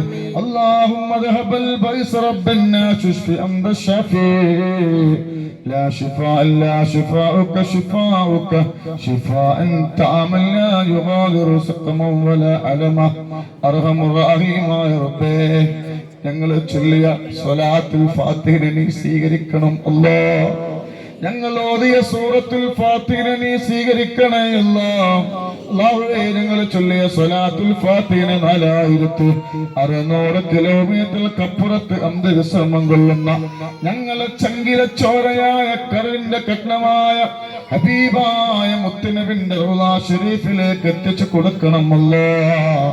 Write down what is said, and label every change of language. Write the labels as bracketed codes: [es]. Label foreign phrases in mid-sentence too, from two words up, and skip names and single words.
[ar] اللهم ذهب البئس رب الناس اشف أنت الشافي لا شفاء إلا شفاؤك شفاؤك شفاء تعمل لا يغادر سقما ولا ألما أرحم الراحمين يا ربي. [ml] ഞങ്ങൾ ചൊല്ലിയ സ്വലാത്തുൽ ഫാത്തിഹ നീ സ്വീകരിക്കണം അല്ലാഹ്. ഞങ്ങൾ ഓതിയ സൂറത്തുൽ ഫാത്തിഹ നീ സ്വീകരിക്കണേ അല്ലാഹ്. അല്ലാഹുവേ, ഞങ്ങൾ ചൊല്ലിയ സ്വലാത്തുൽ ഫാത്തിഹ 4600 കിലോമീറ്ററിനപ്പുറത്ത് അന്തരിശ്രമം കൊള്ളുന്ന ഞങ്ങളെ ചങ്കില ചോരയായ കരളിന്റെ കഷ്ണമായ ഹബീബായ മുത്തുനബിന്റെ റൗള ശരീഫിലേക്ക് എത്തിച്ചു കൊടുക്കണം അല്ലാഹ്.